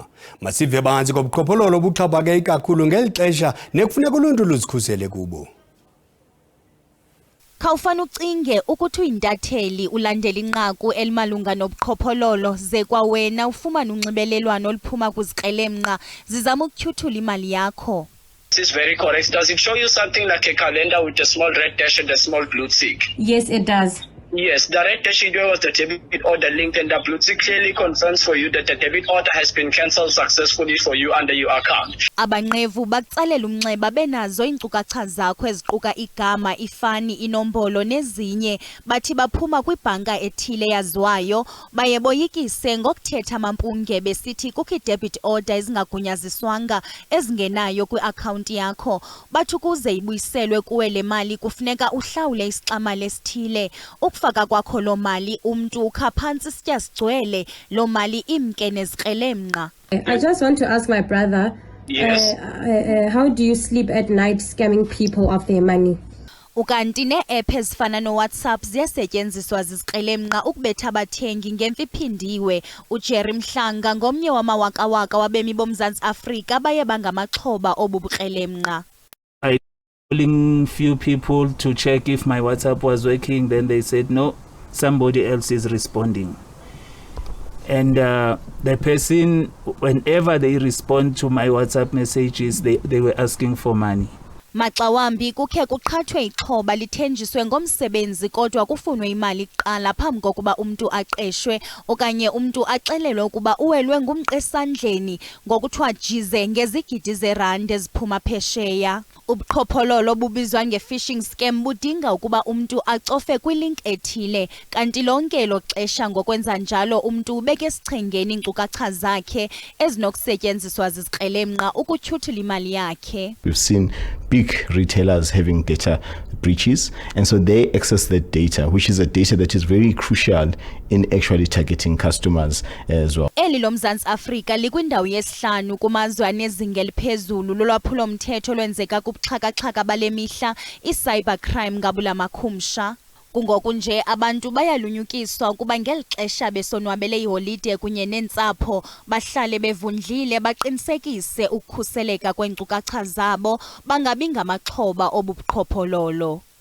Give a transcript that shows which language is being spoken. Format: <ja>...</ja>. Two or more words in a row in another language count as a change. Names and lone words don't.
<xh>Masive banzi kobuqhophololo buxhaphake ikakhulu ngeli xesha nekufuneka uluntu luzikhusele kubo. Khawufana ucinge ukuthi uyintatheli ulandela inqaku elimalunga nobuqhophololo ze kwawena ufumana unxibelelwano oluphuma kwizikrelemnqa zizama ukutyhuthula imali yakho.</xh> <en>This is very correct. Does it show you something like a calendar with a small red dash and a small blue tick? Yes, it does. Yes, the red dashing was the debit order link, and the blue tick clearly confirms for you that the debit order has been cancelled successfully for you under your account.</en> <xh>Abanqevu bakutsalela umnxeba benazo iinkcukacha zakho eziquka igama, ifani, inombolo nezinye bathi baphuma kwibhanka ethile yaziwayo baye boyikise ngokuthetha amampunge besithi kukho i-</xh> <en>debit order</en> <xh>ezingagunyaziswanga ezingenayo kwi-akhawunti yakho. Bathi ukuze ibuyiselwe kuwe le mali kufuneka uhlawule isixamali esithile. Ukufaka kwakho lo mali umntu ukha phantsi isitya sigcwele lo mali imke nezikrelemnqa.</xh> <en>I just want to ask my brother, yes. How do you sleep at night scamming people of their money?</en> <xh>Ukanti ne-app ezifana no-WhatsApp ziyasetyenziswa zizikrelemnqa ukubetha abathengi ngemfi iphindiwe. uJerry Mhlanga ngomnye wamawakawaka wabemi boMzantsi Afrika baye bangamaxhoba obu bukrelemnqa.</xh> <en>Calling few people to check if my WhatsApp was working, then they said no, somebody else is responding. And the person, whenever they respond to my WhatsApp messages, they were asking for money.</en> <xh>Maxa wambi kukhe kuqhathwe ixhoba lithenjiswe ngomsebenzi kodwa kufunwe imali kuqala phambi kokuba umntu aqeshwe okanye umntu axelelwe ukuba uwelwe ngumqesandleni ngokuthiwa jize ngezigidi zerandi eziphuma phesheya. Ubuqhophololo bubizwa nge-</xh> <en>phishing scam</en> <xh>budinga ukuba umntu acofe kwilink ethile kanti lonke elo xesha ngokwenza njalo umntu ubeke esichengeni iinkcukacha zakhe ezinokusetyenziswa zizikrelemnqa ukutyhuthula imali yakhe.</xh> <en>We've seen big retailers having data breaches, and so they access that data, which is a data that is very crucial in actually targeting customers as well.</en> <xh>Eli loMzantsi Afrika likwindawo yesihlanu kumazwe anezinga eliphezulu lolwaphulo mthetho lwenzeka kubuxhakaxhaka bale mihla, i-</xh> <en>cyber crime</en> <xh>ngabula makhumsha. Kungoku nje abantu bayalunyukiswa ukuba ngeli xesha besonwabele iholide kunye neentsapho bahlale bevundlile baqinisekise ukukhuseleka kweenkcukacha zabo bangabi ngamaxhoba obubuqhophololo.</xh>